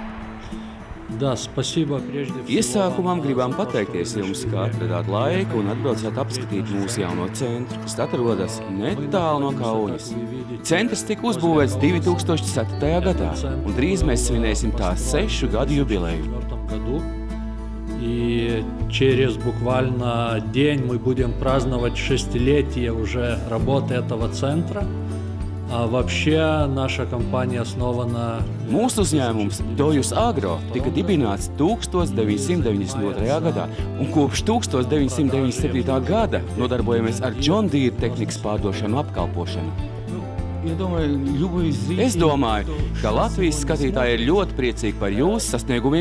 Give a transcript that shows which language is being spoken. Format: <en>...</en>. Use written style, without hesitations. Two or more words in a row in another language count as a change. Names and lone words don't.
<lv>Iesākumam gribam pateikties jums, ka atradāt laiku un atbraucāt apskatīt mūsu jauno centru, kas atrodas netālu no Kaunas. Centrs tika uzbūvēts 2004. gadā, un drīz mēs svinēsim tā 6 gadu jubileju.</lv> <ru>И через буквально день мы будем праздновать 6-летие уже работы этого центра. А вообще наша компания основана...</ru> <lv>Mūsu uzņēmums Dojus Agro tika dibināts 1992. gadā, un kopš 1997. gada nodarbojamies ar John Deere tehnikas pārdošanu apkalpošanu. Es domāju, ka Latvijas skatītāji ir ļoti priecīgi par jūsu sasniegumiem.</lv>